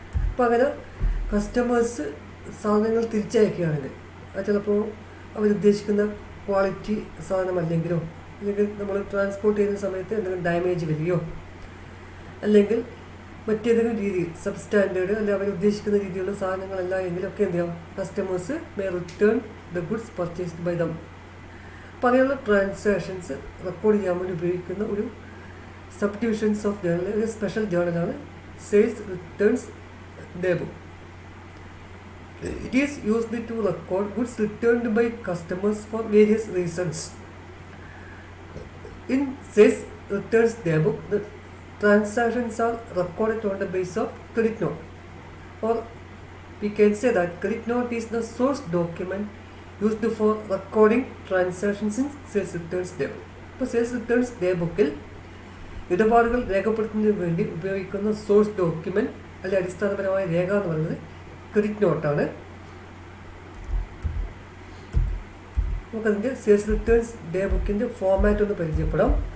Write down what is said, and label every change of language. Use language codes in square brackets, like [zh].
[ml] അപ്പോൾ അങ്ങനെ കസ്റ്റമേഴ്സ് സാധനങ്ങൾ തിരിച്ചയക്കുകയാണെങ്കിൽ അത് ചിലപ്പോൾ അവരുദ്ദേശിക്കുന്ന ക്വാളിറ്റി സാധനമല്ലെങ്കിലോ, അല്ലെങ്കിൽ നമ്മൾ ട്രാൻസ്പോർട്ട് ചെയ്യുന്ന സമയത്ത് എന്തെങ്കിലും ഡാമേജ് വരികയോ, അല്ലെങ്കിൽ മറ്റേതെങ്കിലും രീതിയിൽ സബ് സ്റ്റാൻഡേർഡ് അല്ലെങ്കിൽ അവരുദ്ദേശിക്കുന്ന രീതിയിലുള്ള സാധനങ്ങളല്ല എങ്കിലൊക്കെ എന്ത് ചെയ്യാം, [en] Customers may return the goods purchased by them. [ml] അപ്പോൾ അങ്ങനെയുള്ള ട്രാൻസാക്ഷൻസ് റെക്കോർഡ് ചെയ്യാൻ വേണ്ടി ഉപയോഗിക്കുന്ന ഒരു [en] sub divisions of journal, [ml] ഒരു special ജേർണലാണ് sales returns day book. [en] It is used to record goods returned by customers for various reasons. In sales returns day book, the transactions are recorded on the basis of credit note, or we can say that credit note is the source document used for recording transactions in sales returns day book. [ml] ഇപ്പോൾ sales returns day ബുക്കിൽ ഇടപാടുകൾ രേഖപ്പെടുത്തുന്നതിന് വേണ്ടി ഉപയോഗിക്കുന്ന source document അല്ലെങ്കിൽ അടിസ്ഥാനപരമായ രേഖ എന്ന് പറയുന്നത് credit നോട്ടാണ്. നമുക്കതിൻ്റെ സെയിൽസ് റിട്ടേൺസ് ഡേ ബുക്കിൻ്റെ ഫോമാറ്റ് ഒന്ന് പരിചയപ്പെടാം.